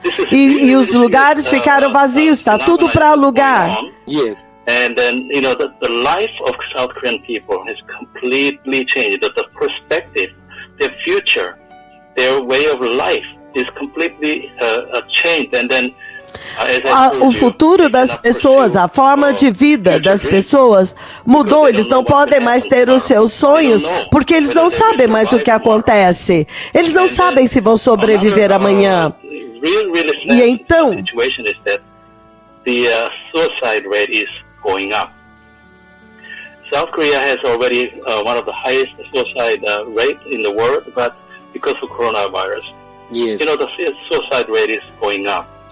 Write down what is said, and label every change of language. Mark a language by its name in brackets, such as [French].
[Portuguese] E os lugares ficaram vazios, está tudo para alugar. [English] Yes. And then, the life of South Korean people has completely changed. The perspective, their future, their way of life is completely changed. And then, [Portuguese] o futuro das pessoas, a forma de vida das pessoas mudou. Eles não podem mais ter os seus sonhos porque eles não sabem mais o que acontece. Eles não sabem se vão sobreviver amanhã. E então, [English] the suicide rate is going up. South Korea has already one of the highest suicide rate in the world, but because of coronavirus, yes, the suicide rate is going up.